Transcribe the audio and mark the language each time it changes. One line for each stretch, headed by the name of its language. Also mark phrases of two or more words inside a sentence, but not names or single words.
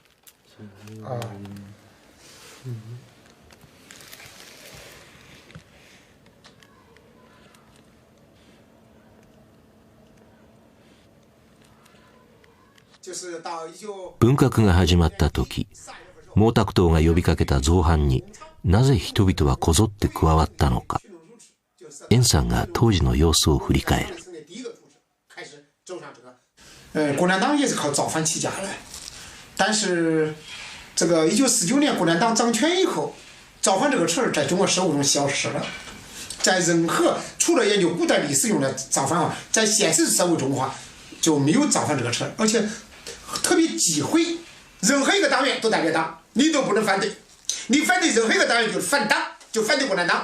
Japanese: 文革が始まった時、毛沢東が呼びかけた造反になぜ人々はこぞって加わったのか。円さんが当時の様子を振り返る。
Chinese: 共产党也是靠造反起家的，但是这个1949年共产党掌权以后，造反这个词儿在中国社会中消失了。在任何除了研究古代历史用的造反话，在现实社会中的话就没有造反这个词儿，而且特别忌讳，任何一个党员都代表党，你都不能反对，你反对任何一个党员就是反党，就反对共产党。